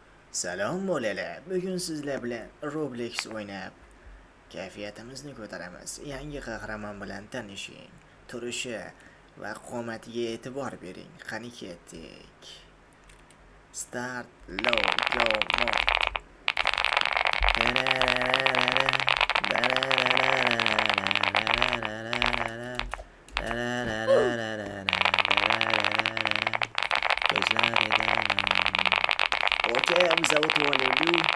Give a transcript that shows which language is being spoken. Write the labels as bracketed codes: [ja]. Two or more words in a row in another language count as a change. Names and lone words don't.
[uz] Salom bolalar. Bugun sizlar bilan Roblox o'ynab kayfiyatimizni ko'taramiz. Yangi qahramon bilan tanishing. Turishi va qomatiga e'tibor bering. Qani ketdik. Start low go mo. Okey, zovut olelu.